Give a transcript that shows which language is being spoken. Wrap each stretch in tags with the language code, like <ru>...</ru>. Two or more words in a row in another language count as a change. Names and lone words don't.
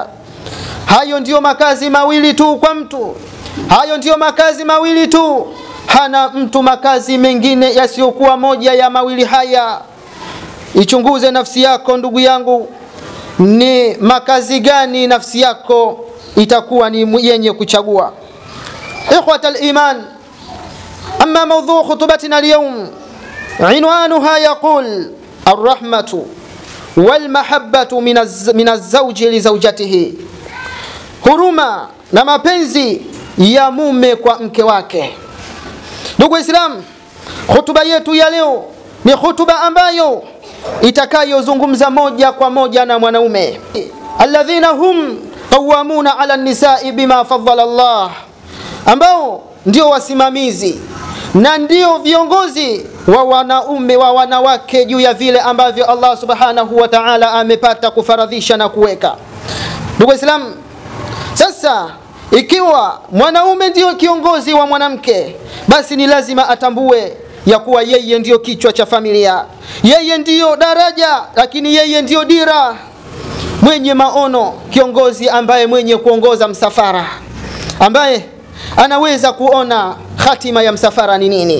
<sw>Hayo ndiyo makazi mawili tu kwa mtu, hayo ndiyo makazi mawili tu. Hana mtu makazi mengine yasiyokuwa moja ya mawili haya. Ichunguze nafsi yako ndugu yangu, ni makazi gani nafsi yako itakuwa ni yenye kuchagua.</sw> <ar>إخوة الإيمان, أما موضوع خطبتنا اليوم عنوانها يقول الرحمة والمحبة من الزوج لزوجته.</ar> <sw>huruma na mapenzi ya mume kwa mke wake. Ndugu Islam, hutuba yetu ya leo ni hutuba ambayo itakayozungumza moja kwa moja na mwanaume.</sw> <ar>الذين هم قوامون على النساء بما فضل الله,</ar> <sw>ambao ndio wasimamizi na ndio viongozi wa wanaume wa wanawake juu ya vile ambavyo Allah</sw> <ar>سبحانه وتعالى</ar> <sw>amepata kufaradhisha na kuweka. Ndugu Islam, sasa ikiwa mwanaume ndio kiongozi wa mwanamke, basi ni lazima atambue ya kuwa yeye ndio kichwa cha familia, yeye ndio daraja, lakini yeye ndio dira, mwenye maono, kiongozi ambaye mwenye kuongoza msafara, ambaye anaweza kuona khatima ya msafara ni nini.</sw>